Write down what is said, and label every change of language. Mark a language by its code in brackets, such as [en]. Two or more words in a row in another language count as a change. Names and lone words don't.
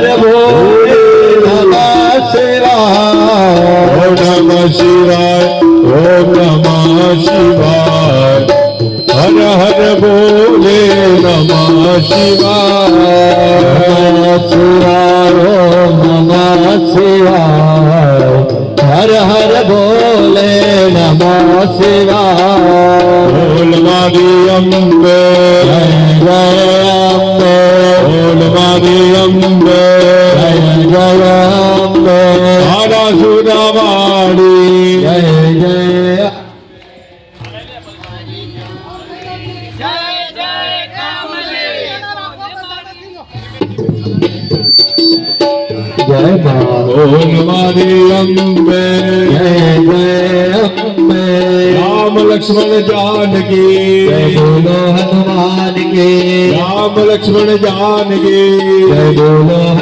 [hi] भोले नमः शिवाय नमः शिवाय ओम नमः शिवाय हर हर भोले नमः शिवाय ओम नमः शिवाय हर हर भोले नमः शिवाय [gu] બોલ મારી અંબે જય જય અંબે બોલ મારી અંબે જય જય અંબે આરા સુરવાડી જય જય જય માં બોલ મારી અંબે જય જય અંબે [hi] राम लक्ष्मण जानकी जय बोलो हनुमान की राम लक्ष्मण जानकी जय बोलो